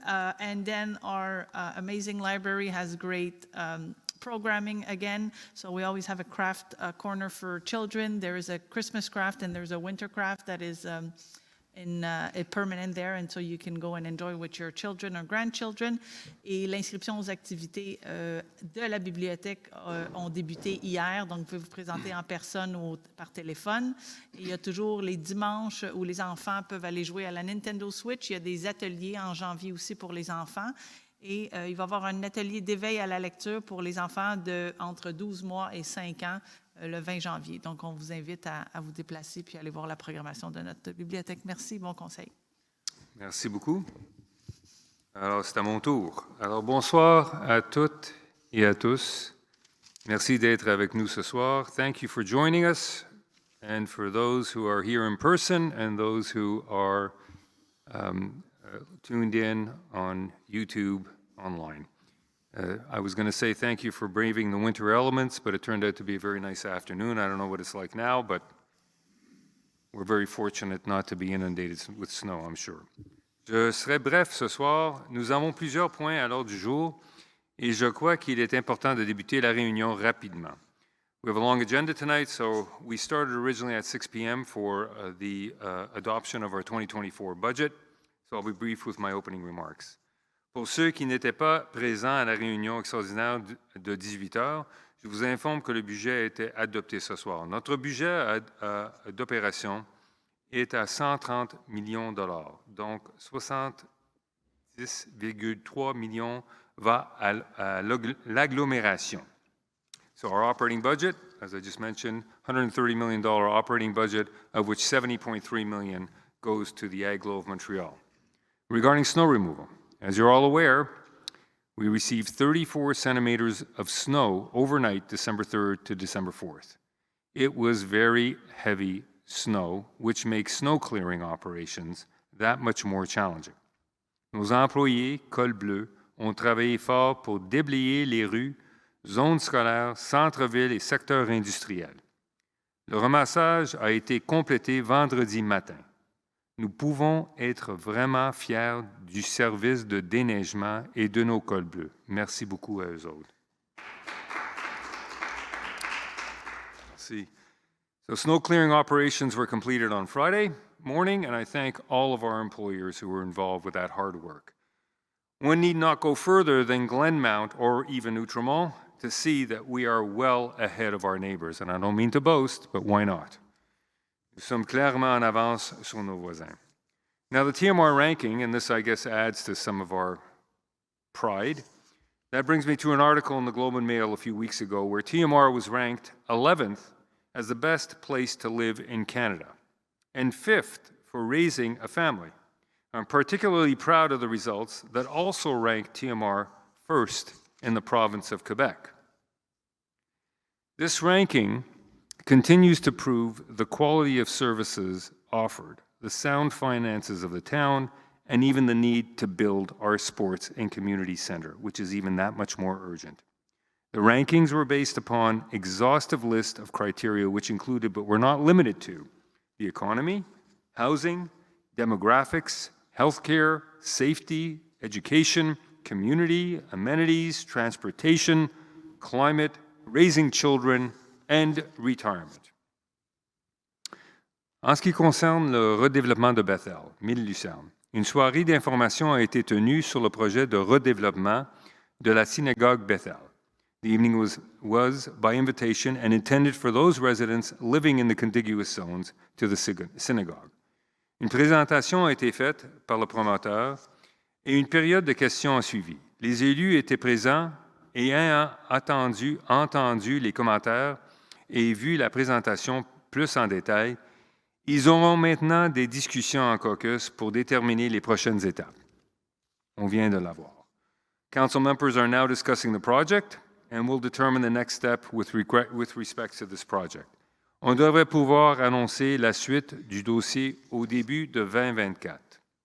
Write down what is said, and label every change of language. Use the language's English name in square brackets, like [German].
[English] And then our amazing library has great programming again. So we always have a craft corner for children. There is a Christmas craft and there's a winter craft that is permanent there, and so you can go and enjoy with your children or grandchildren. [French] Et l'inscription aux activités de la bibliothèque ont débuté hier, donc vous pouvez vous présenter en personne ou par téléphone. Et il y a toujours les dimanches où les enfants peuvent aller jouer à la Nintendo Switch. Il y a des ateliers en janvier aussi pour les enfants. Et il va y avoir un atelier d'éveil à la lecture pour les enfants entre 12 mois et 5 ans le 20 janvier. Donc, on vous invite à vous déplacer puis aller voir la programmation de notre bibliothèque. Merci, bon conseil. Merci beaucoup. Alors, c'est à mon tour. Alors, bonsoir à toutes et à tous. Merci d'être avec nous ce soir. [English] Thank you for joining us. And for those who are here in person and those who are tuned in on YouTube online. I was going to say thank you for braving the winter elements, but it turned out to be a very nice afternoon. I don't know what it's like now, but we're very fortunate not to be inundated with snow, I'm sure. [French] Je serai bref ce soir. Nous avons plusieurs points à l'ordre du jour et je crois qu'il est important de débuter la réunion rapidement. [English] We have a long agenda tonight, so we started originally at 6 p.m. for the adoption of our 2024 budget, so I'll be brief with my opening remarks. [French] Pour ceux qui n'étaient pas présents à la réunion extraordinaire de 18 heures, je vous informe que le budget a été adopté ce soir. Notre budget d'opération est à 130 millions de dollars, donc 70,3 millions va à l'agglomération. [English] So our operating budget, as I just mentioned, $130 million operating budget, of which $70.3 million goes to the Aglo of Montreal. Regarding snow removal, as you're all aware, we received 34 centimeters of snow overnight, December 3rd to December 4th. It was very heavy snow, which makes snow clearing operations that much more challenging. [French] Nos employés, Col Bleu, ont travaillé fort pour déblayer les rues, zones scolaires, centres-villes et secteurs industriels. Le ramassage a été complété vendredi matin. Nous pouvons être vraiment fiers du service de déneigement et de nos cols bleus. Merci beaucoup à eux autres. Merci. [English] So snow clearing operations were completed on Friday morning, and I thank all of our employers who were involved with that hard work. One need not go further than Glenmount or even Outremont to see that we are well ahead of our neighbors. And I don't mean to boast, but why not? [French] Nous sommes clairement en avance sur nos voisins. [English] Now, the TMR ranking, and this, I guess, adds to some of our pride, that brings me to an article in the Globe and Mail a few weeks ago where TMR was ranked 11th as the best place to live in Canada and 5th for raising a family. I'm particularly proud of the results that also ranked TMR first in the province of Quebec. This ranking continues to prove the quality of services offered, the sound finances of the town, and even the need to build our sports and community center, which is even that much more urgent. The rankings were based upon exhaustive list of criteria which included, but were not limited to, the economy, housing, demographics, healthcare, safety, education, community, amenities, transportation, climate, raising children, and retirement. [French] En ce qui concerne le redéveloppement de Bethel, 1000 Lucerne, une soirée d'information a été tenue sur le projet de redéveloppement de la synagogue Bethel. [English] The evening was by invitation and intended for those residents living in the contiguous zones to the synagogue. [French] Une présentation a été faite par le promoteur et une période de questions a suivi. Les élus étaient présents et ayant entendu les commentaires et vu la présentation plus en détail, ils auront maintenant des discussions en caucus pour déterminer les prochaines étapes. On vient de l'avoir. [English] Council members are now discussing the project and will determine the next step with respect to this project. [French] On devrait pouvoir annoncer la suite du dossier au début de 2024.